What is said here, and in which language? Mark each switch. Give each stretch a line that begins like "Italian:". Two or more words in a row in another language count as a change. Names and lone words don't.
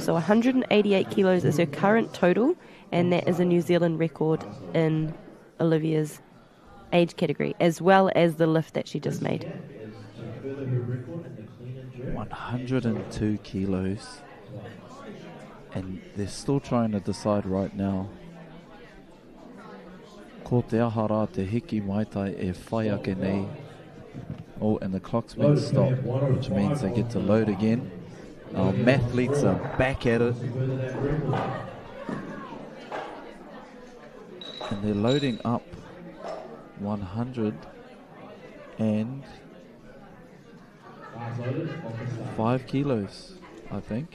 English: So 188 kilos is her current total, and that is a New Zealand record in Olivia's age category, as well as the lift that she just made. 102 kilos, and they're still trying to decide right now.
Māori: Ko te ahara te hiki maitai e whai ake nei.
English: Oh, and the clock's been stopped, which means they get to load again. Our mathletes are back at it. And they're loading up 105 kilos, I think.